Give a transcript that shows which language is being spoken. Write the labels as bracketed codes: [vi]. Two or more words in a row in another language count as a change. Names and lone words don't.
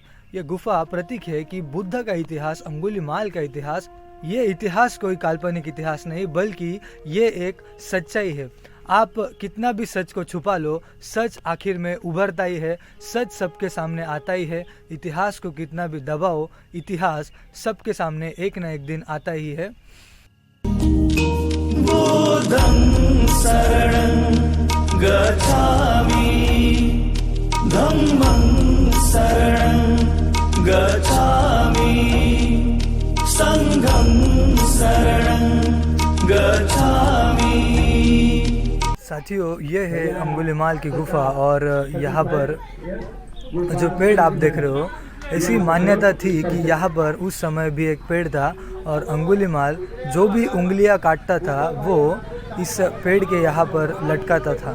[hi] ये गुफा प्रतीक है कि बुद्ध का इतिहास, अंगुलीमाल का इतिहास, ये इतिहास कोई काल्पनिक इतिहास नहीं, बल्कि ये एक सच्चाई है। आप कितना भी सच को छुपा लो, सच आखिर में उभरता ही है, सच सबके सामने आता ही है। इतिहास को कितना भी दबाओ, इतिहास सबके सामने एक न एक दिन आता ही है। [pi] बुद्धं शरणं गच्छामि, धम्मं शरणं गच्छामि, संघं शरणं गच्छामि। [hi] साथियों, ये है अंगुलीमाल की गुफा और यहाँ पर जो पेड़ आप देख रहे हो, ऐसी मान्यता थी कि यहाँ पर उस समय भी एक पेड़ था और अंगुलीमाल जो भी उंगलियाँ काटता था वो इस पेड़ के यहाँ पर लटकाता था।